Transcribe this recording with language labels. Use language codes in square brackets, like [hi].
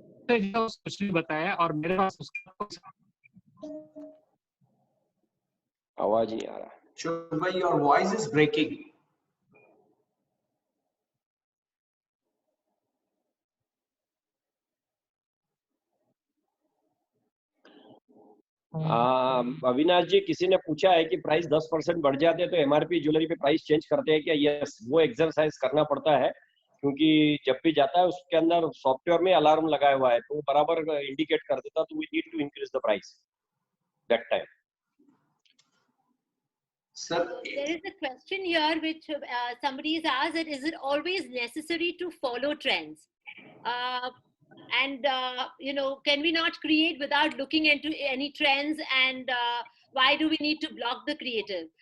[hi] कुछ नहीं बताया और मेरे पास उसका आवाज नहीं आ रहा. [en] Ashok bhai, your voice is breaking. [hi] Avinash जी, किसी ने पूछा है कि प्राइस 10% बढ़ जाते हैं तो एमआरपी ज्वेलरी पे प्राइस चेंज करते हैं क्या? यस, वो एक्सरसाइज करना पड़ता है, क्योंकि जब भी जाता है उसके अंदर सॉफ्टवेयर में अलार्म लगाया हुआ है, तो वो बराबर इंडिकेट कर देता. [en] तो we need to increase the price that time. Sir, there is a question here which somebody has asked, that is it always necessary to follow trends? And can we not create without looking into any trends, and why do we need to block the creative?